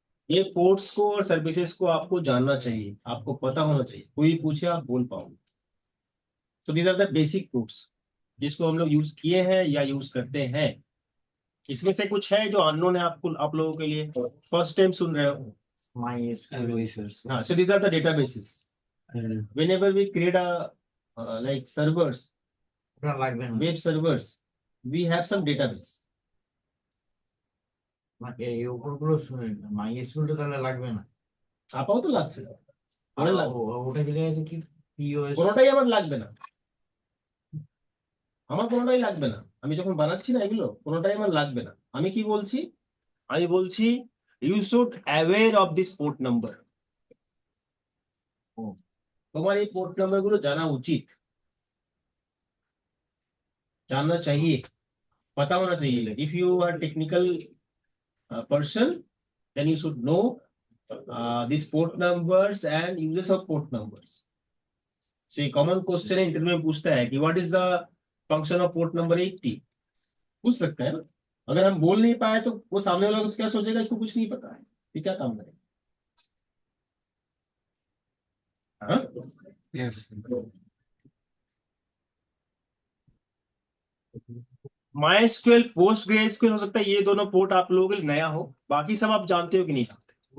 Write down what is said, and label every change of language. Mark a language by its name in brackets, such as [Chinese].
[Hindi] ये पोर्ट्स को और सर्विसेज को आपको जानना चाहिए, आपको पता होना चाहिए, कोई पूछे आप बोल पाओगे। तो [English] these are the basic ports [Hindi] जिसको हम लोग यूज किए हैं या यूज करते हैं। इसमें से कुछ है जो अननोन है आपको, आप लोगों के लिए, फर्स्ट टाइम सुन रहे हो। মাই [English] हाँ, so these are the databases. Whenever we create a like servers, [Bangla] ওটা লাগবে না [English] web servers, we have some database. [Bangla] এই উপরগুলো শুনেন মাই এসকিউএল তাহলে লাগবে না আপাও তো লাগছে না, পরে লাগবে। ওটা যেটা আছে কি পিওএস কোনোটাই আমার লাগবে না, আমার কোনোটাই লাগবে না। আমি যখন বানাচ্ছি না এগুলো, কোনোটাই আমার লাগবে না। আমি কি বলছি? আমি বলছি [English] You should aware of this port number. [Bangla] তোমার এই পোর্ট নাম্বার গুলো জানা উচিত, [Hindi] जानना चाहिए, पता होना चाहिए। [English] If you are technical person then you should know these port numbers and uses of port numbers. So a common question [Hindi] है इंटरव्यू में पूछता है कि [English] what is the function of port number 80? [Hindi] पूछ सकता है ना। अगर हम बोल नहीं पाए तो वो सामने वाला क्या सोचेगा, इसको कुछ नहीं पता है, ये क्या काम करेगा। हाँ? यस MySQL, PostgreSQL हो सकता है ये दोनों पोर्ट आप लोगों के लिए नया हो, बाकी सब आप जानते हो कि नहीं जानते।